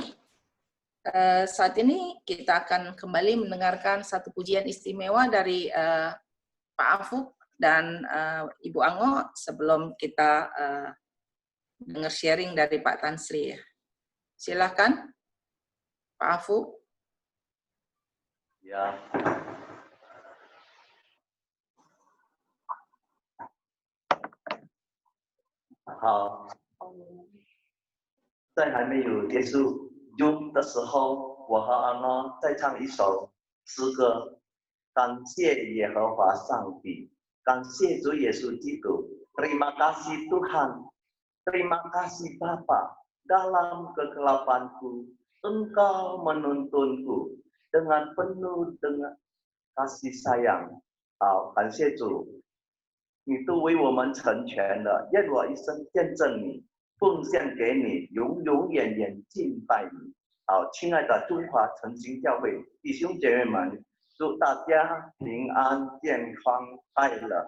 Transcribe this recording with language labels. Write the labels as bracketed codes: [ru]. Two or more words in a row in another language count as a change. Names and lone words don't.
[id] Saat ini kita akan kembali mendengarkan satu pujian istimewa dari Pak Afuk dan Ibu Ango sebelum kita dengar sharing dari Pak Tan Sri. Silakan, Pak Afuk. Ya. [zh] 好，在还没有结束 Zoom 的时候，我和阿诺再唱一首诗歌，感谢耶和华上帝，感谢主耶稣基督。 [id] Terima kasih Tuhan, terima kasih Bapa. Dalam kegelapanku, Engkau menuntunku dengan penuh dengan kasih sayang. [zh] 好，感谢主。你都为我们成全了，愿我一生见证你，奉献给你，永永远远敬拜你。好，亲爱的中华诚心教会弟兄姐妹们，祝大家平安、健康、快乐。